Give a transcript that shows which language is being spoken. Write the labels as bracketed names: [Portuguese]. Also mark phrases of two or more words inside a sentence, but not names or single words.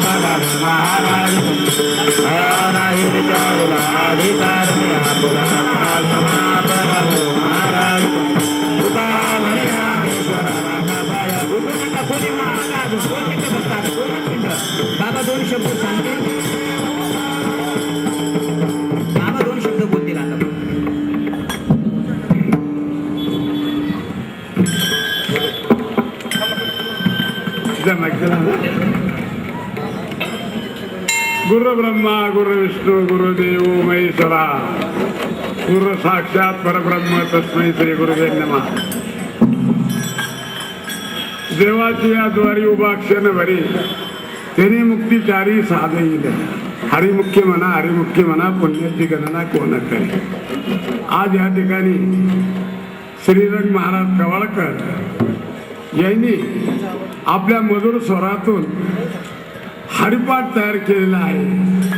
[Marathi] बाबा 2 शब्द सांगतील. बाबा 2 शब्द बोलतील आता. [Sanskrit] गुरु ब्रह्मा गुरु विष्णू गुरुदेव महेश्वरा, गुरु साक्षात परब्रह्म तस्मै श्री गुरुदेव नमः. [Marathi] देवाची या द्वारी उभा क्षण भरी तेने मुक्तिचारी साध येईल. हरिमुख्य म्हणा पुण्याची गणना कोण करे. आज या ठिकाणी श्रीरंग महाराज कवाळकर यांनी आपल्या मधुर स्वरातून हरिपाठ तयार केलेला आहे.